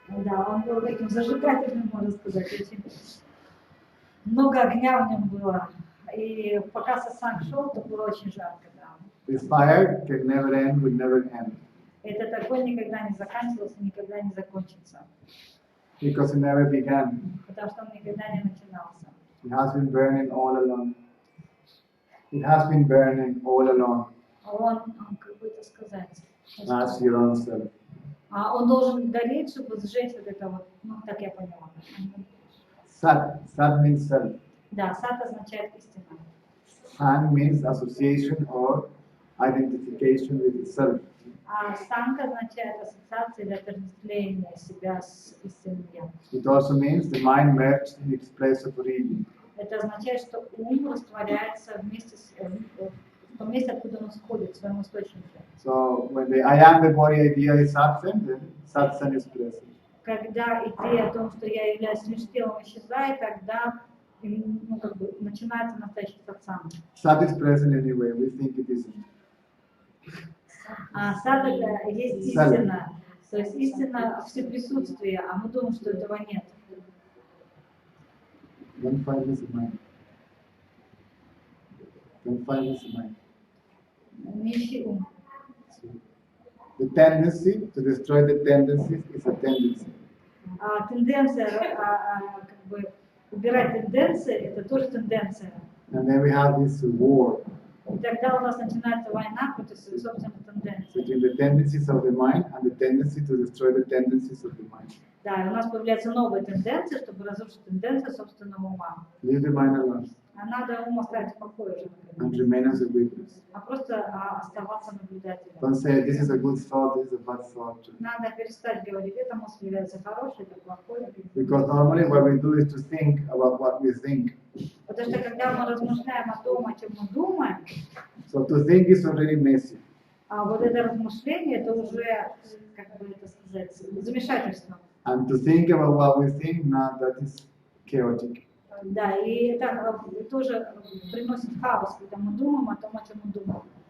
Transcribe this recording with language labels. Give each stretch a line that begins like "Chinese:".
Russian: Да, он был таким зажигательным, можно сказать, очень много огня в нем было. И пока сасанг шел, то было очень жарко, да.
English: This fire can never end, will never end.
Russian: Этот огонь никогда не заканчивался, никогда не закончится.
English: Because it never began.
Russian: Потому что он никогда не начинался.
English: It has been burning all along. It has been burning all along.
Russian: Он как бы это сказать,
English: As your own self.
Russian: он должен гореть, чтобы сжечь вот это вот, ну так я поняла.
English: Sat. Sat means self.
Russian: Да, сад означает истина.
English: San means association or identification with itself.
Russian: А санка означает ассоциация или отождествление себя с истинным я.
English: It also means the mind merged in its place of origin.
Russian: Это означает, что ум растворяется вместе с в том месте, откуда он исходит, в своем источнике.
English: So when the I am the body idea is absent, then satsang is present.
Russian: Когда идея о том, что я являюсь лишь телом, исчезает, тогда ну, как бы, начинается настоящий сатсанг.
English: Sat is present anyway, we think it isn't.
Russian: А сад это есть истина, то есть истина всеприсутствие, а мы думаем, что этого нет.
English: Don't find this in mind. Don't find this in mind.
Russian: Не ищи ум.
English: The tendency to destroy the tendencies is a tendency.
Russian: Тенденция, как бы, убирать тенденции, это тоже тенденция.
English: And then we have this war
Russian: И тогда у нас начинается война против своих собственных тенденций.
English: between the tendencies of the mind and the tendency to destroy the tendencies of the mind.
Russian: Да, и у нас появляются новые тенденции, чтобы разрушить тенденции собственного ума.
English: Leave the mind alone
Russian: А надо ум оставить в покое уже,
English: and
Russian: наконец.
English: remain as a witness.
Russian: А просто оставаться наблюдателем.
English: Don't say this is a good thought, this is a bad thought.
Russian: Надо перестать говорить, эта мысль является хорошей, это плохой.
English: Because normally what we do is to think about what we think.
Russian: Потому что когда мы размышляем о том, о чем мы думаем,
English: So to think is already messy.
Russian: а вот это размышление, это уже, как бы это сказать, замешательство.
English: And to think about what we think, now that is chaotic.
Russian: Да, и это тоже приносит хаос, когда мы думаем о том, о чем мы думаем.